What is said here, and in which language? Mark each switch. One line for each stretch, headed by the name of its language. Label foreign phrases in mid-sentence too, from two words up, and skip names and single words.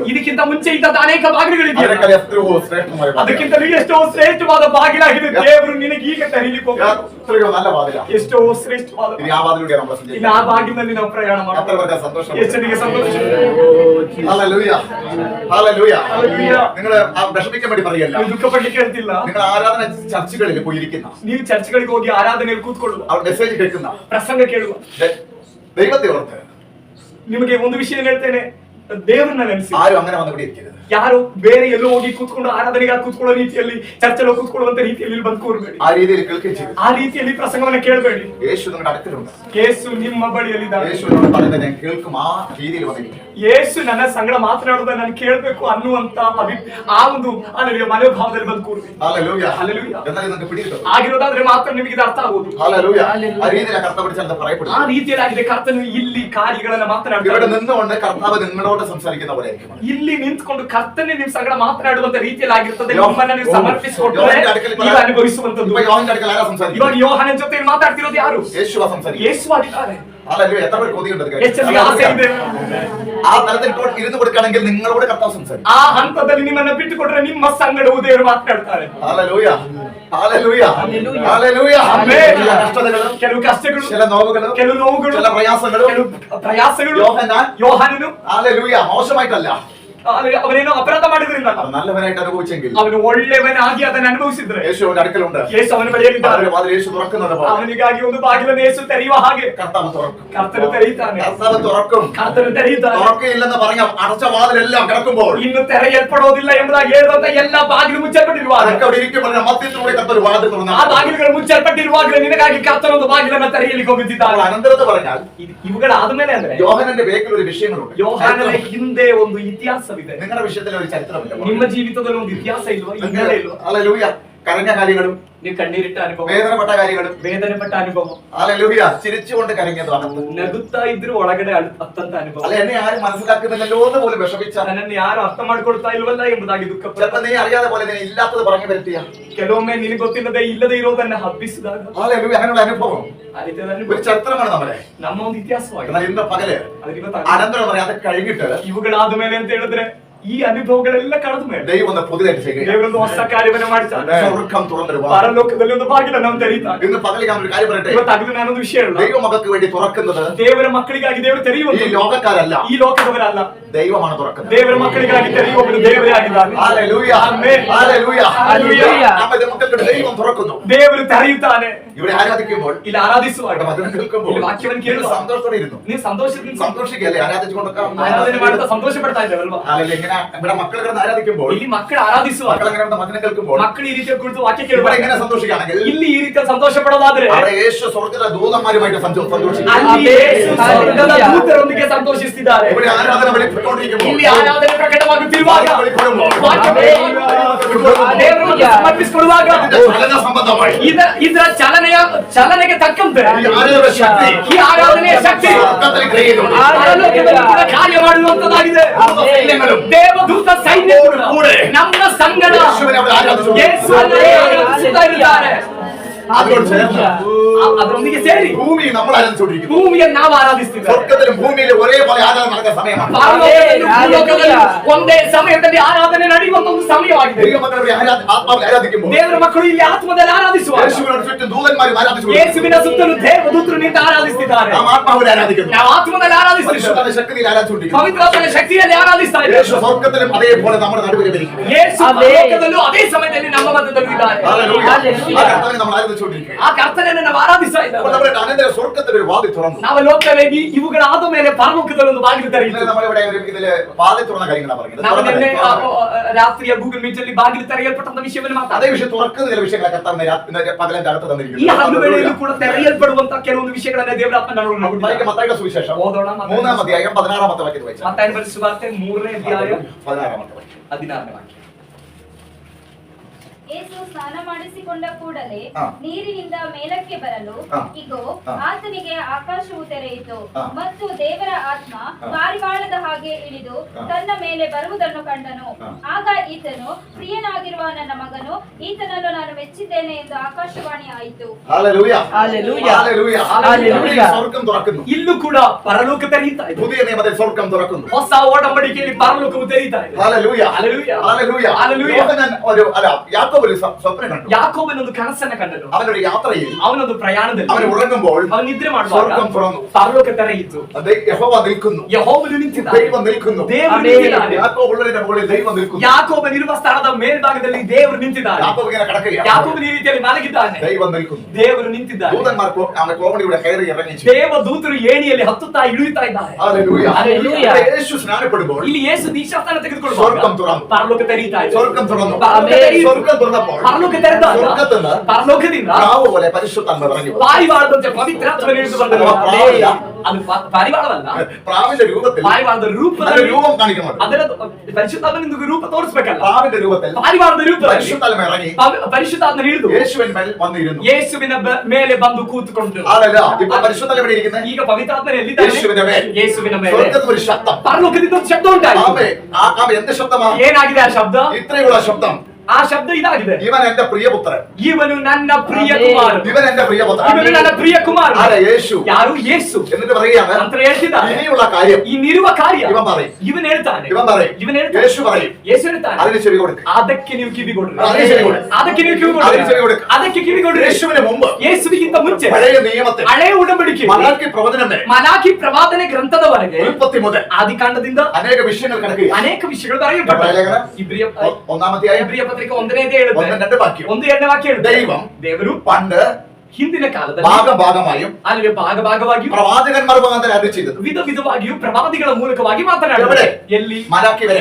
Kannada: ಇದಕ್ಕಿಂತ ಮುಂಚೆ ಇದ್ದ ಅನೇಕ ಬಾಗಿಲುಗಳಿವೆ.
Malayalam: അതിനേക്കാൾ എത്രയോ ശ്രേഷ്ഠമായ വാതിൽ.
Kannada: ಅದಕ್ಕಿಂತಲೂ ಎಷ್ಟೋ ಶ್ರೇಷ್ಠವಾದ ಬಾಗಿಲಾಗಿದೆ. ದೇವರು ನಿನಗೆ ಈಗ ತೆರೀಲಿಕ್ಕೆ ಹೋಗ್ತಾರೆ.
Malayalam: എത്രയോ നല്ല വാതിലാ.
Kannada: ಎಷ್ಟೋ ಶ್ರೇಷ್ಠವಾದ
Malayalam: ഇനി ആ വാതിലൂടെ നമ്മൾ
Kannada: ಇನ್ನು
Malayalam: സഞ്ചരിക്കാം.
Kannada: ಆ ಬಾಗಿಲಿನಲ್ಲಿ ನಾವು ಪ್ರಯಾಣ
Malayalam: എത്ര
Kannada: ಮಾಡ್ತೇವೆ.
Malayalam: പേർക്ക് സന്തോഷം.
Kannada: ಯೇಸುವಿಗೆ ಸಂತೋಷ.
Malayalam: ഹല്ലേലൂയ. ഹല്ലേലൂയ. ഹല്ലേലൂയ. നിങ്ങൾ വിഷമിക്കാൻ വേണ്ടി പറയല്ല.
Kannada: ನೀವು ದುಃಖ ಪಡ್ಲಿಕ್ಕೆ ಹೇಳ್ತಿಲ್ಲ.
Malayalam: നിങ്ങൾ ആരാധന ചർച്ചകളിൽ പോയിരിക്കുന്ന,
Kannada: ನೀವು ಚರ್ಚ್ಗಳಿಗೆ ಹೋಗಿ ಆರಾಧನೆಯಲ್ಲಿ ಕೂತ್ಕೊಳ್ಳುವ,
Malayalam: അവർ മെസ്സേജ് കേൾക്കുന്ന
Kannada: ಪ್ರಸಂಗ ಕೇಳುವ,
Malayalam: ദൈവത്തെ ഓർത്ത്
Kannada: ನಿಮಗೆ ಒಂದು ವಿಷಯ ಹೇಳ್ತೇನೆ, ದೇವರನ್ನ ನೆನೆಸಿ.
Malayalam: ആരും അങ്ങനെ വന്നിവിടെ ഇരിക്കരുത്.
Kannada: ಯಾರು ಬೇರೆ ಎಲ್ಲೋ ಹೋಗಿ ಕೂತ್ಕೊಂಡು ಆರಾಧನೆಗಾಗಿ ಕೂತ್ಕೊಳ್ಳೋ ರೀತಿಯಲ್ಲಿ, ಚರ್ಚಲ್ಲಿ ಕೂತ್ಕೊಳ್ಳುವಂತ ರೀತಿಯಲ್ಲಿ ಇಲ್ಲಿ ಬಂದು ಕೂರಬೇಡಿ.
Malayalam: ആ രീതിയിൽ കേൾക്കുകയും ചെയ്തു.
Kannada: ಆ ರೀತಿಯಲ್ಲಿ ಪ್ರಸಂಗವನ್ನ ಕೇಳಬೇಡಿ.
Malayalam: യേശു നിങ്ങളുടെ അടുക്കലുണ്ട്.
Kannada: ಯೇಸು ನಿಮ್ಮ ಬಳಿಯಲ್ಲಿದ್ದಾನೆ.
Malayalam: യേശു എന്നോട് പറയുന്നത് ഞാൻ കേൾക്കും. ആ രീതിയിൽ വന്നിരിക്കുക.
Kannada: ಯೇಸು ನನ್ನ ಸಂಗಡ ಮಾತನಾಡುವುದ ನಾನು ಕೇಳಬೇಕು ಅನ್ನುವಂತ ಆ ಒಂದು ಮನೋಭಾವದಲ್ಲಿ ಬಂದು ಕೂರ್ಬೇಕು.
Malayalam: ഹല്ലേലൂയ. ഹല്ലേലൂയ. എന്നാലും നിങ്ങൾക്ക് പിടികിട്ടും.
Kannada: ಆಗಿರೋದಾದ್ರೆ ಮಾತ್ರ ನಿಮಗೆ ಇದು ಅರ್ಥ ಆಗುವುದು.
Malayalam: ഹല്ലേലൂയ. ആ രീതിയിലാണ് കർത്താവ് വിളിച്ചാൽ
Kannada: ಆ
Malayalam: പറയപ്പെടുന്നത്.
Kannada: ರೀತಿಯಲ್ಲಾಗಿದೆ ಕರ್ತನು ಇಲ್ಲಿ ಕಾರ್ಯಗಳನ್ನ
Malayalam: ഇവിടെ
Kannada: ಮಾತನಾಡುತ್ತಾರೆ.
Malayalam: നിന്നുകൊണ്ട് കർത്താവ് നിങ്ങളോട് സംസാരിക്കുന്ന പോലെ ആയിരിക്കും.
Kannada: ಇಲ್ಲಿ ನಿಂತ್ಕೊಂಡು ಕರ್ತನೆ ನಿಮ್ ಸಂಗಡ ಮಾತನಾಡುವಂತ ರೀತಿಯಲ್ಲಿ ಆಗಿರ್ತದೆ. ನಿಮ್ಮನ್ನ ನೀವು ಯೋಹಾನನ ಸಮರ್ಪಿಸಿಕೊಟ್ಟರೆ
Malayalam: അടുക്കൽ
Kannada: ನೀವು ಅನುಭವಿಸುವಂತದ್ದು.
Malayalam: ഇപ്പൊ യോഹന്നാന്റെ അടുക്കൽ ആരാ സംസാരിക്കുന്നത്?
Kannada: ಇವಾಗ ಯೋಹಾನನ ಜೊತೆ ಮಾತಾಡ್ತಿರೋದು ಯಾರು?
Malayalam: യേശുവാ സംസാരിക്കുന്നത്.
Kannada: ಯೇಸು ಆಗಿದ್ದಾರೆ.
Malayalam: ഹല്ലേലൂയ. എത്ര പേർ കൊതിയുണ്ട് ഇത് കേൾക്കാൻ?
Kannada: ಎಷ್ಟರಿಗೆ ಆಸೆ ಇದೆ.
Malayalam: ആ തലത്തിൽ ഇരുന്ന് കൊടുക്കുകയാണെങ്കിൽ നിങ്ങളോട് കർത്താവ് സംസാരിക്കും.
Kannada: ಆ ಹಂತದಲ್ಲಿ ನಿಮ್ಮನ್ನ ಬಿಟ್ಟು ಕೊಟ್ರೆ ನಿಮ್ಮ ಸಂಗಡವು ದೇವರು ಮಾತನಾಡ್ತಾರೆ.
Malayalam: ഹല്ലേലൂയ. ഹല്ലേലൂയ. ഹല്ലേലൂയ.
Kannada: ಆಮೆನ್.
Malayalam: ചില കഷ്ടതകളും,
Kannada: ಕೆಲವು ಕಷ್ಟಗಳು,
Malayalam: ചില നോവുകളും,
Kannada: ಕೆಲವು ನೋವುಗಳು,
Malayalam: ചില പ്രയാസങ്ങളും,
Kannada: ಕೆಲವು ಪ್ರಯಾಸಗಳು.
Malayalam: യോഹന്നാൻ
Kannada: ಯೋಹಾನನು
Malayalam: ഹല്ലേലൂയ മോശമായിട്ടല്ല,
Kannada: ಅವನೇನೋ ಅಪರಾಧ ಮಾಡಿದ್ರಿಂದ
Malayalam: അത് നല്ലവനായിട്ട് അനുഭവിച്ചെങ്കിൽ
Kannada: ಅವನು ಒಳ್ಳೆಯವನಾಗಿ ಅದನ್ನು ಅನುಭವಿಸಿದ್ರೆ
Malayalam: യേശു അവന്റെ അടുക്കലുണ്ട്.
Kannada: ಯೇಸು ಅವನ ಬಳಿಯಲ್ಲಿದ್ದಾನೆ.
Malayalam: വാതിൽ യേശു തുറക്കുന്നത് പോലെ
Kannada: ಅವನಿಗಾಗಿ ಒಂದು ಬಾಗಿಲನ್ನು ಯೇಸು ತೆರೆಯುವ ಹಾಗೆ
Malayalam: കർത്താവ് തുറക്കും.
Kannada: ಕರ್ತನು ತೆರೆಯುತ್ತಾನೆ.
Malayalam: കർത്താവ് തുറക്കും.
Kannada: ಕರ್ತನು ತೆರೆಯುತ್ತಾನೆ.
Malayalam: തുറക്കയില്ലെന്ന് പറഞ്ഞ അടച്ച വാതിലെല്ലാം കിടക്കുമ്പോൾ
Kannada: ಇನ್ನು ತೆರೆಯಲ್ಪಡೋದಿಲ್ಲ ಎಂಬುದಾಗಿ ಹೇಳುವಂತ ಎಲ್ಲ ಬಾಗಿಲು ಮುಚ್ಚಲ್ಪಟ್ಟಿರುವಾಗ,
Malayalam: അതൊക്കെ അവിടെ ഇരിക്കുമ്പോൾ മധ്യത്തിലൂടെ കർത്താവ് വാതിൽ തുറന്നു.
Kannada: ಆ ಬಾಗಿಲುಗಳು ಮುಚ್ಚಲ್ಪಟ್ಟಿರುವಾಗಲೇ ನಿನಗಾಗಿ ಕರ್ತನೊಂದು ಬಾಗಿಲನ್ನ ತೆರೆಯಲಿಕ್ಕೆ ಹೋಗುತ್ತಿದ್ದಾನೆ.
Malayalam: അനന്തരത്ത് പറഞ്ഞാൽ
Kannada: ಇವುಗಳಾದ್ಮೇಲೆ ಅಂದ್ರೆ
Malayalam: യോഹനന്റെ ബേക്കിൽ ഒരു വിഷയങ്ങളുണ്ട്.
Kannada: ಯೋಹಾನನ ಹಿಂದೆ ಒಂದು ಇತಿಹಾಸವಿದೆ.
Malayalam: നിങ്ങളുടെ വിഷയത്തിൽ ഒരു ചരിത്രമില്ല.
Kannada: ನಿಮ್ಮ ಜೀವಿತದಲ್ಲಿ ಒಂದು ಇತಿಹಾಸ ಇಲ್ವಾ? ಹಿನ್ನೆಲೆ ಇಲ್ವಾ?
Malayalam: ഹല്ലേലൂയ. കരഞ്ഞ കാര്യങ്ങളും നീ കണ്ണീരിട്ട അനുഭവം, വേദനപ്പെട്ട കാര്യങ്ങളും. വേദനപ്പെട്ട അനുഭവം, ഹല്ലേലൂയ, ചിരിച്ചുകൊണ്ട് കരഞ്ഞത് അകത്ത്.
Kannada: ನಗುತ್ತಾ ಇದ್ರು ಒಳಗಡೆ ಅತ್ತಂತ ಅನುಭವ.
Malayalam: അല്ല, എന്നെ ആരും മനസ്സിലാക്കുന്നില്ലല്ലോ എന്ന് പോലും വിഷമിച്ച,
Kannada: ನನ್ನನ್ನು ಯಾರು ಅರ್ಥ ಮಾಡ್ಕೊಳ್ತಾ ಇಲ್ವಲ್ಲ ಎಂಬುದಾಗಿ ದುಃಖಪಟ್ಟ,
Malayalam: ചിലപ്പോ നീ അറിയാതെ പോലെ നീ ഇല്ലാത്തത് പറഞ്ഞു വരുത്തിയ,
Kannada: ಕೆಲವೊಮ್ಮೆ ನಿನಗೆ ಗೊತ್ತಿಲ್ಲದೆ ಇಲ್ಲದೆ ಇರೋದನ್ನ ಹಬ್ಬಿಸಿದಾಗ
Malayalam: ഹല്ലേലൂയ, അങ്ങനെയുള്ള അനുഭവം
Kannada: ಆ ರೀತಿಯಾದ
Malayalam: ഒരു
Kannada: ಅನುಭವ
Malayalam: ചരിത്രമാണ് നമ്മുടെ.
Kannada: ನಮ್ಮ ಒಂದು ಇತಿಹಾಸವಾಗಿದೆ.
Malayalam: എന്നാൽ ഇന്ന് പകല്
Kannada: ಅದರಿಂದ
Malayalam: അനന്തരം പറയാം, അത് കഴിഞ്ഞിട്ട്
Kannada: ಇವುಗಳಾದ ಮೇಲೆ ಅಂತ ಹೇಳಿದ್ರೆ ಈ ಅನುಭವಗಳೆಲ್ಲ ಕಳೆದ ಮೇಲೆ
Malayalam: ദൈവം ഒന്ന് പുതിയതായിട്ട് ചെയ്യുക.
Kannada: ದೇವರೊಂದು ಹೊಸ ಕಾರ್ಯವನ್ನ ಮಾಡ್ತಾನೆ.
Malayalam: സ്വർഗ്ഗം തുറന്നൊരു വാതിൽ.
Kannada: ಪರಲೋಕದಲ್ಲಿ ಒಂದು ಬಾಗಿಲ ನಾವು ತೆರೀತಾನೆ.
Malayalam: ഇന്ന് പകല് ഞാൻ ഒരു കാര്യം പറയട്ടെ,
Kannada: ಇವತ್ತು ಆಗಲಿ ನಾನೊಂದು ವಿಷಯ ಹೇಳ,
Malayalam: ദൈവ മക്കൾക്ക് വേണ്ടി തുറക്കുന്നത്
Kannada: ದೇವರ ಮಕ್ಕಳಿಗಾಗಿ ದೇವರು
Malayalam: ഈ
Kannada: ತೆರೆಯುವುದು
Malayalam: ലോകക്കാരല്ല,
Kannada: ಈ ಲೋಕದವರಲ್ಲ,
Malayalam: ദൈവമാണ് തുറക്കുന്നത്.
Kannada: ದೇವರ ಮಕ್ಕಳಿಗಾಗಿ ತೆರೆಯುವವನು ದೇವರೇ ಆಗಿದ್ದಾನೆ.
Malayalam: ഹല്ലേലൂയ, ആമേൻ. ഹല്ലേലൂയ, ഹല്ലേലൂയ. നമ്മുടെ മക്കൾക്ക് ദൈവം തുറക്കുന്നു.
Kannada: ದೇವರು ತೆರೆಯುತ್ತಾನೆ.
Malayalam: ഇവിടെ ആരാധിക്കുമ്പോൾ,
Kannada: ಇಲ್ಲಿ ಆರಾಧಿಸುವಾಗ,
Malayalam: ഇവിടെ വചനം കേൾക്കുമ്പോൾ
Kannada: ಇಲ್ಲಿ ವಾಕ್ಯವನ್ನು ಕೇಳುವ
Malayalam: സന്തോഷത്തോടെ ഇരുന്നു
Kannada: ನೀವು ಸಂತೋಷದಿಂದ
Malayalam: സന്തോഷിക്കല്ലേ, ആരാധിച്ചുകൊണ്ടൊക്കെ
Kannada: ಆರಾಧನೆ ಮಾಡ್ತಾ ಸಂತೋಷ ಪಡ್ತಾ ಇದ್ದಾರಲ್ವಾ?
Malayalam: ഹല്ലേലൂയ. ഇങ്ങനെ ഇവിടെ മക്കൾ കിടന്ന് ആരാധിക്കുമ്പോൾ,
Kannada: ಇಲ್ಲಿ ಮಕ್ಕಳು ಆರಾಧಿಸುವಾಗ,
Malayalam: മക്കൾ അങ്ങനെ കിടന്ന് വചനം കേൾക്കുമ്പോൾ,
Kannada: ಮಕ್ಕಳು ಈ ರೀತಿಯ ಕುರಿತು ವಾಕ್ಯ
Malayalam: ഇവിടെ
Kannada: ಕೇಳುವಾಗ,
Malayalam: എങ്ങനെ സന്തോഷിക്കുകയാണെങ്കിൽ
Kannada: ಇಲ್ಲಿ ಈ ರೀತಿಯ ಸಂತೋಷ ಪಡೋದಾದ್ರೆ
Malayalam: അവിടെ യേശു സ്വർഗ്ഗത്തിലെ ദൂതന്മാരുമായിട്ട് സന്തോഷിക്കും.
Kannada: ಅಲ್ಲಿ ಯೇಸು ಸ್ವರ್ಗದ ದೂತರೊಂದಿಗೆ ಸಂತೋಷಿಸಿದ್ದಾರೆ.
Malayalam: ഇവിടെ ആരാധന വെളിപ്പെട്ടുകൊണ്ടിരിക്കുമ്പോൾ,
Kannada: ಇಲ್ಲಿ ಆರಾಧನೆ ಪ್ರಕಟವಾಗುತ್ತಿರುವಾಗ, ವಾಕ್ಯ ದೇವರನ್ನು ಸಮರ್ಪಿಸಿಕೊಳ್ಳುವಾಗ,
Malayalam: ഇതിന്റെ ചലന സംബന്ധമായി
Kannada: ಇದರ ಚಲನೆಗೆ ತಕ್ಕಂತೆ
Malayalam: ഈ ആരാധന ശക്തി
Kannada: ಈ ಆರಾಧನೆಯ ಶಕ್ತಿ
Malayalam: സ്വർഗ്ഗത്തിൽ ക്രിയയുണ്ട്.
Kannada: ಪರಲೋಕದಲ್ಲಿ ಕೂಡ ಕಾರ್ಯ ಮಾಡುವಂತದ್ದಾಗಿದೆ. ದೇವದೂತ ಸೈನ್ಯ ಕೂಡ ನಮ್ಮ ಸಂಗಡ
Malayalam: യേശുവിനെ അവിടെ ആരാധിച്ചു.
Kannada: ಯೇಸುವನ್ನೇ ಆರಾಧಿಸುತ್ತಾ ಇದ್ದಾರೆ.
Malayalam: അതുകൊണ്ട് ചേർന്ന്
Kannada: ಅದರೊಂದಿಗೆ ಸೇರಿ
Malayalam: ഭൂമി നമ്മൾ ആരാധിച്ചുകൊണ്ടിരിക്കുന്നു.
Kannada: ಭೂಮಿಯನ್ನು ನಾವು ಆರಾಧಿಸ್ತಿದ್ದೇವೆ.
Malayalam: സ്വർഗ്ഗത്തിലും ഭൂമിയിലും ഒരേപോലെ ആരാധന നടക്കുന്ന സമയമാണ്.
Kannada: ಪರಲೋಕದಲ್ಲೂ ಭೂಲೋಕದಲ್ಲೂ ಒಂದೇ ಸಮಯದಲ್ಲಿ ಆರಾಧನೆ ನಡೆಯುವಂತ ಒಂದು ಸಮಯವಾಗಿದೆ.
Malayalam: ദൈവമക്കളെ ആത്മാവിൽ ആരാധിക്കുമ്പോൾ
Kannada: ದೇವರ ಮಕ್ಕಳು ಇಲ್ಲಿ ಆತ್ಮದಲ್ಲಿ ಆರಾಧಿಸುವಾಗ,
Malayalam: യേശുവിനോട് ചുറ്റും ദൂതന്മാരും ആരാധിച്ചു.
Kannada: ಯೇಸುವಿನ ಸುತ್ತಲೂ ದೇವದೂತರು ನಿಂತು ಆರಾಧಿಸುತ್ತಿದ್ದಾರೆ.
Malayalam: നാം ആത്മാവിൽ ആരാധിക്കുന്നു.
Kannada: ನಾವು ಆತ್ಮದಲ್ಲಿ ಆರಾಧಿಸುತ್ತಿದ್ದೇವೆ.
Malayalam: പരിശുദ്ധാത്മ ശക്തിയിൽ ആരാധിച്ചുകൊണ്ടിരിക്കുന്നു.
Kannada: ಪವಿತ್ರಾತ್ಮನ ಶಕ್ತಿಯಲ್ಲಿ ಆರಾಧಿಸ್ತಾ
Malayalam: യേശು
Kannada: ಇದ್ದೇವೆ.
Malayalam: സ്വർഗ്ഗത്തിലും അതേപോലെ നമ്മുടെ നടുവിൽ വരിക്കും.
Kannada: ಯೇಸು ಪರಲೋಕದಲ್ಲೂ ಅದೇ ಸಮಯದಲ್ಲಿ ನಮ್ಮ ಮಧ್ಯದಲ್ಲೂ ಇದ್ದಾರೆ.
Malayalam: ഹല്ലേലൂയ.
Kannada: ಹಲ್ಲೆಲೂಯ.
Malayalam: ആ കർത്താവിനെ നമ്മൾ ആരാധിച്ചുകൊണ്ടിരിക്കുന്നു.
Kannada: ಆ ಕರ್ತನನ್ನು ನಾವು ಆರಾಧಿಸ್ತಾ
Malayalam: അപ്പോൾ
Kannada: ಇದ್ದೇವೆ.
Malayalam: നമ്മുടെ അനന്തര സ്വർഗ്ഗത്തിൽ ഒരു വാതിൽ തുറന്നു.
Kannada: ನಾವು ಲೋಕವಾಗಿ ಇವುಗಳಾದ ಮೇಲೆ ಪರಲೋಕದಲ್ಲಿ ಒಂದು ಬಾಗಿಲು
Malayalam: ഇന്നലെ
Kannada: ತೆರೆಯಿತು.
Malayalam: നമ്മളിവിടെ ഒരു ഇതില് വാതിൽ തുറന്ന കാര്യങ്ങളാണ് പറയുന്നത്.
Kannada: ನಾವು ನಿನ್ನೆ
Malayalam: തുറന്നത്.
Kannada: ರಾತ್ರಿಯ ಗೂಗಲ್ ಮೀಟ್ ಅಲ್ಲಿ ಬಾಗಿಲು ತೆರೆಯಲ್ಪಟ್ಟಂತ ವಿಷಯವನ್ನು
Malayalam: അതേ
Kannada: ಮಾತಾಡಿದ್ವಿ.
Malayalam: വിഷയം തുറക്കുന്ന ചില വിഷയങ്ങളെ കർത്താവിനെ പകലിന്റെ അകത്ത്
Kannada: ಈ
Malayalam: തന്നിരിക്കുന്നു.
Kannada: ಹಗಲು ವೇಳೆಯಲ್ಲೂ ಕೂಡ ತೆರೆಯಲ್ಪಡುವಂತ ಕೆಲವೊಂದು ವಿಷಯಗಳನ್ನ ದೇವರ ಆತ್ಮ
Malayalam: മത്തായിയുടെ സുവിശേഷം
Kannada: ಓದೋಣ.
Malayalam: 3-ാം അധ്യായം 16-ാമത്തെ വാക്യം വായിച്ചാൽ.
Kannada: ಮತ್ತಾಯನ ಬರೆದ ಸುವಾರ್ತೆ 3ನೇ ಅಧ್ಯಾಯ
Malayalam: 16-ാമത്തെ വാക്യം.
Kannada: 16ನೇ ವಾಕ್ಯ. ಯೇಸು ಸ್ನಾನ ಮಾಡಿಸಿಕೊಂಡ ಕೂಡಲೇ ಆ. ನೀರಿನಿಂದ ಮೇಲಕ್ಕೆ ಬರಲು ಆ. ಇಗೋ ಆ. ಆತನಿಗೆ ಆಕಾಶವು ತೆರೆಯಿತು ಆ. ಮತ್ತು ದೇವರ ಆತ್ಮ ಆ. ಪಾರಿವಾಳದ ಹಾಗೆ ಇಳಿದು ಆ. ತನ್ನ ಮೇಲೆ ಬರುವುದನ್ನು ಕಂಡನು. ಆ. ಆಗ ಈತನು ಪ್ರಿಯನಾಗಿರುವ ನನ್ನ ಮಗನು, ಈತನನ್ನು ನಾನು ಮೆಚ್ಚಿದ್ದೇನೆ ಎಂದು ಆಕಾಶವಾಣಿ ಆಯಿತು.
Malayalam: ഹല്ലേലൂയ. ഹല്ലേലൂയ. ഹല്ലേലൂയ. ഹല്ലേലൂയ. സ്വർഗ്ഗം തുറക്കുന്നു.
Kannada: ಇಲ್ಲೂ ಕೂಡ ಪರಲೋಕ ತೆರೆಯುತ್ತಾ ಇದೆ.
Malayalam: പുതിയ നിയമത്തിൽ സ്വർഗ്ഗം തുറക്കുന്നു.
Kannada: ಹೊಸ ಓಡಂಬಡಿಕೆಯಲ್ಲಿ ಪರಲೋಕವು ತೆರೀತಾ ಇದೆ.
Malayalam: ഹല്ലേലൂയ. ഹല്ലേലൂയ. ഹല്ലേലൂയ. ഹല്ലേലൂയ. യോഹന്നാൻ യാക്കോബ് ഒരു സ്വപ്നം കണ്ടു.
Kannada: ಯಾಕೋಬನೊಂದು ಕನಸನ್ನ ಕಂಡನು.
Malayalam: അവനൊരു യാത്രയിൽ
Kannada: ಅವನೊಂದು ಪ್ರಯಾಣದಲ್ಲಿ
Malayalam: അവൻ ഉറങ്ങുമ്പോൾ
Kannada: ಅವನು ನಿದ್ರೆ ಮಾಡುವಾಗ
Malayalam: സ്വർഗ്ഗം തുറന്നു.
Kannada: ಪರಲೋಕ ತೆರೆಯಿತು.
Malayalam: യഹോവ നിൽക്കുന്നു.
Kannada: ಯೆಹೋವನು ನಿಂತಿದ್ದಾನೆ.
Malayalam: ദൈവം നിൽക്കുന്നു.
Kannada: ದೇವರು ಆಮೆನ್. ನಿಂತಿದ್ದಾನೆ.
Malayalam: യാക്കോബ് ഉള്ളതിന്റെ മുകളിൽ ദൈവം നിൽക്കുന്നു.
Kannada: ಯಾಕೋಬನಿರುವ ಸ್ಥಳದ ಮೇಲ್ಭಾಗದಲ್ಲಿ ದೇವರು ನಿಂತಿದ್ದಾನೆ.
Malayalam: യാക്കോബ് ഇങ്ങനെ കിടക്കുകയാണ്.
Kannada: ಯಾಕೋಬನ ಈ ರೀತಿಯಲ್ಲಿ ಮಲಗಿದ್ದಾನೆ.
Malayalam: ദൈവം നിൽക്കുന്നു.
Kannada: ದೇವರು ನಿಂತಿದ್ದಾನೆ.
Malayalam: ദൂതന്മാർ അവന്റെ കോമഡിയുടെ കയറി ഇറങ്ങി.
Kannada: ದೇವದೂತರು ಏಣಿಯಲ್ಲಿ ಹತ್ತುತ್ತಾ ಇಳಿಯುತ್ತಾ ಇದ್ದಾರೆ.
Malayalam: ഹല്ലേലൂയ. ഹല്ലേലൂയ. ഇവിടെ യേശു സ്നാനപ്പെടുമ്പോൾ
Kannada: ಇಲ್ಲಿ ಯೇಸು ದೀಕ್ಷಾಸ್ನಾನ
Malayalam: സ്വർഗ്ഗം
Kannada: ತೆಗೆದುಕೊಳ್ಳುವಾಗ
Malayalam: തുറന്നു.
Kannada: ಪರಲೋಕ ತೆರೀತಾ ಇದೆ.
Malayalam: സ്വർഗ്ഗം തുറന്നു. ആമേൻ. സ്വർഗ്ഗം തുറന്നപ്പോൾ
Kannada: ಪರಲೋಕ ತೆರೆದಾಗ
Malayalam: സ്വർഗ്ഗത്തുനിന്ന്
Kannada: ಪರಲೋಕದಿಂದ
Malayalam: പ്രാവ് പോലെ പരിശുദ്ധാത്മ ഇറങ്ങി വന്നു.
Kannada: ಪಾರಿವಾಳದಂತೆ ಪವಿತ್ರಾತ್ಮ ಇಳಿದು ಬಂದರು.
Malayalam: പ്രാവില്ല.
Kannada: ಅದು ಪಾರಿವಾಳವಲ್ಲ,
Malayalam: പ്രാവിന്റെ രൂപത്തിൽ
Kannada: ಪಾರಿವಾಳದ
Malayalam: അതിന്റെ
Kannada: ರೂಪದಲ್ಲಿ
Malayalam: രൂപം കാണിക്കുന്നത്.
Kannada: ಅದರ ಪರಿಶುದ್ಧಾತ್ಮನಿಂದ ರೂಪ ತೋರಿಸಬೇಕಲ್ಲ.
Malayalam: പ്രാവിന്റെ രൂപത്തിൽ
Kannada: ಪಾರಿವಾಳದ ರೂಪದಲ್ಲಿ
Malayalam: പരിശുദ്ധാത്മ ഇറങ്ങി
Kannada: ಪರಿಶುದ್ಧಾತ್ಮ ಹಿಡಿದು
Malayalam: യേശുവിൻ മേൽ വന്നിരുന്നു.
Kannada: ಯೇಸುವಿನ ಮೇಲೆ ಬಂದು ಕೂತುಕೊಂಡು.
Malayalam: അതല്ല, ഇപ്പൊ പരിശുദ്ധാത്മ എവിടെ ഇരിക്കുന്നത്?
Kannada: ಈಗ ಪವಿತ್ರಾತ್ಮ ಎಲ್ಲಿದ್ದಾನೆ?
Malayalam: യേശുവിന്റെ മേൽ.
Kannada: ಯೇಸುವಿನ ಮೇಲೆ
Malayalam: സ്വർഗ്ഗത്തിൽ ഒരു ശബ്ദം.
Kannada: ಪರಲೋಕದಿಂದ ಒಂದು ಶಬ್ದ ಉಂಟಾಯಿತು.
Malayalam: ആമേൻ. എന്ത് ശബ്ദമാ?
Kannada: ಏನಾಗಿದೆ ಆ ಶಬ್ದ?
Malayalam: ഇത്രയുള്ള ശബ്ദം.
Kannada: ಆ ಶಬ್ದ ಇದಾಗಿದೆ.
Malayalam: ഇവൻ എന്റെ പ്രിയപുത്രൻ.
Kannada: ಇವನು ನನ್ನ ಪ್ರಿಯ ಕುಮಾರ.
Malayalam: ഇവൻ എന്റെ പ്രിയപുത്രൻ.
Kannada: ಇವನು ನನ್ನ ಪ್ರಿಯ ಕುಮಾರ.
Malayalam: ആരാ? യേശു.
Kannada: ಯಾರು? ಯೇಸು.
Malayalam: എന്നിട്ട് പറയുകയാണ്,
Kannada: ಅಂತ ಹೇಳ್ತಿದ್ದಾನೆ.
Malayalam: ഇനിയുള്ള കാര്യം
Kannada: ಇನ್ನಿರುವ ಕಾರ್ಯ
Malayalam: ഇവൻ പറയും.
Kannada: ಇವನ್ ಹೇಳ್ತಾನೆ.
Malayalam: ഇവൻ പറയും.
Kannada: ಇವನ್ ಹೇಳ್ತಾನೆ.
Malayalam: യേശു പറയും.
Kannada: ಯೇಸು ಹೇಳ್ತಾನೆ.
Malayalam: അതിന് ചെവി കൊടുക്കുക.
Kannada: ಅದಕ್ಕೆ ನೀವು ಕಿವಿ ಕೊಡ್ರಿ.
Malayalam: അതിന് ചെവി കൊടുക്കുക.
Kannada: ಅದಕ್ಕೆ ನೀವು ಕಿವಿ
Malayalam: അതിന് ചെവി
Kannada: ಕೊಡ್ರಿ.
Malayalam: കൊടുക്കുക.
Kannada: ಅದಕ್ಕೆ ಕಿವಿ ಕೊಡ್ರಿ.
Malayalam: യേശുവിന് മുമ്പ്
Kannada: ಯೇಸುವಿಗಿಂತ ಮುಂಚೆ
Malayalam: പഴയ നിയമത്തിൽ
Kannada: ಹಳೆಯ ಉಡಂಬಡಿಕೆ
Malayalam: മലാക്കി പ്രവചനം വരെ
Kannada: ಮಲಾಕಿ ಪ್ರವಾದನೆ ಗ್ರಂಥದವರೆಗೆ
Malayalam: ഉൽപ്പത്തി മുതൽ
Kannada: ಆದಿಕಾಂಡದಿಂದ
Malayalam: അനേക വിഷയങ്ങൾ കിടക്കുക.
Kannada: ಅನೇಕ ವಿಷಯಗಳು ಬರೆಯಲ್ಪಟ್ಟಿವೆ. ಇಬ್ರಿಯ
Malayalam: ഒന്നാമത്തെ
Kannada: ಪತ್ರಿಕೆ 1ನೇ ಹೇಳುತ್ತೆ.
Malayalam: 1-2 വാക്യം.
Kannada: 1-2 ವಾಕ್ಯ ಹೇಳುತ್ತೆ. ದೇವರು
Malayalam: പണ്ട്
Kannada: ಹಿಂದಿನ ಕಾಲದಲ್ಲಿ
Malayalam: ഭാഗഭാഗമായും
Kannada: ಅಲ್ಲಿ ಭಾಗವಾಗಿಯೂ
Malayalam: പ്രവാചകന്മാർ മുഖാന്തരം അരുളി ചെയ്തത്.
Kannada: ವಿಧ ವಿಧವಾಗಿಯೂ ಪ್ರವಾದಿಗಳ ಮೂಲಕವಾಗಿ ಮಾತನಾಡಿದ್ದಾರೆ. ಎಲ್ಲಿ?
Malayalam: മലാക്കി വരെ.